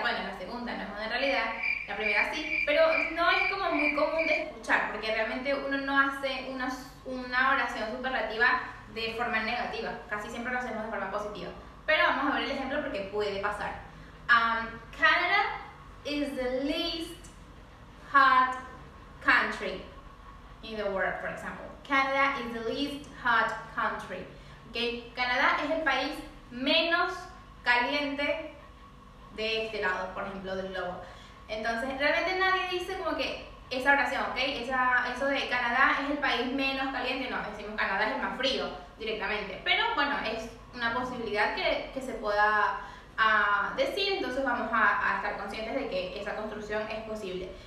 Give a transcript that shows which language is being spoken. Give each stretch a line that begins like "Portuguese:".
Spanish: Bueno, la segunda no es una realidad, la primera sí, pero no es como muy común de escuchar, porque realmente uno no hace una oración superlativa de forma negativa, casi siempre lo hacemos de forma positiva. Pero vamos a ver el ejemplo porque puede pasar.
English: Canada is the least hot country in the world, for example. Canada is the least hot country. Okay?
Spanish: Canadá es el país menos caliente de este lado, por ejemplo, del globo. Entonces, realmente nadie dice como que esa oración, ¿ok? Eso de Canadá es el país menos caliente, no, decimos Canadá es el más frío directamente. Pero bueno, es una posibilidad que se pueda decir, entonces vamos a estar conscientes de que esa construcción es posible.